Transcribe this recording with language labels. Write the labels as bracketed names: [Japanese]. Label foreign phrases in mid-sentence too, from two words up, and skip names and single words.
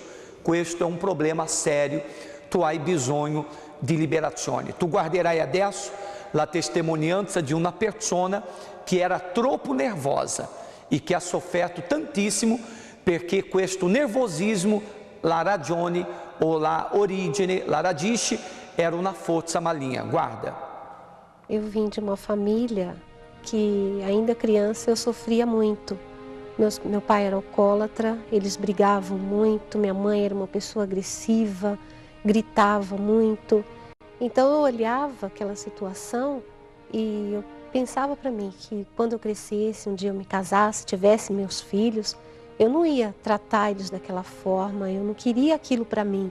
[Italian] Questo è un problema serio, tu hai bisogno di liberazione. Tu guarderai adesso la testimonianza di una persona che era troppo nervosa e che ha sofferto tantissimo perché questo nervosismo, la ragione ou la origine, la radice, era [Portuguese] uma força maligna. [Italian] Guarda. [Portuguese] Eu vim de uma família que, ainda criança, eu sofria muito. Meu pai era alcoólatra, eles brigavam muito, minha mãe era uma pessoa agressiva, gritava muito. Então eu olhava aquela situação e eu pensava para mim que quando eu crescesse, um dia eu me casasse, tivesse meus filhos, eu não ia tratar eles daquela forma, eu não queria aquilo para mim.